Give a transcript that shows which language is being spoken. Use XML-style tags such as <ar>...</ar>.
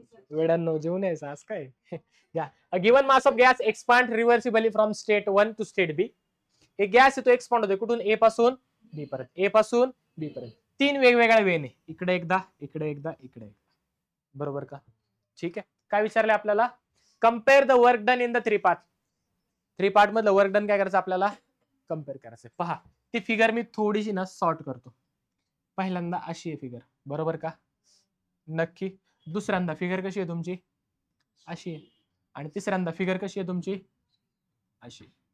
<mr>वेळांनो जेवून यायचं आज काय?</mr> <en>या a given mass of gas expand reversibly from state 1 to state B.</en> <mr>एक गॅस आहे तो एक्सपांड होतोय कुठून? ए पासून बी पर्यंत. ए पासून बी पर्यंत 3 वेगवेगळ्या वेने, इकडे एकदा इकडे एकदा इकडे एकदा. बरोबर का? ठीक आहे. काय विचारले आपल्याला?</mr> <en>Compare the work done in the 3 part.</en> <mr>3 part मधलं वर्क डन काय करायचं आपल्याला? कम्पेअर करायचं. पहा ती फिगर मी थोडीशी ना सॉर्ट करतो. पहिल्यांदा अशी आहे फिगर, बरोबर का? नक्की. दुसऱ्यांदा फिगर कशी आहे तुमची? अशी आहे. आणि तिसऱ्यांदा फिगर कशी आहे तुमची? अशी.</mr>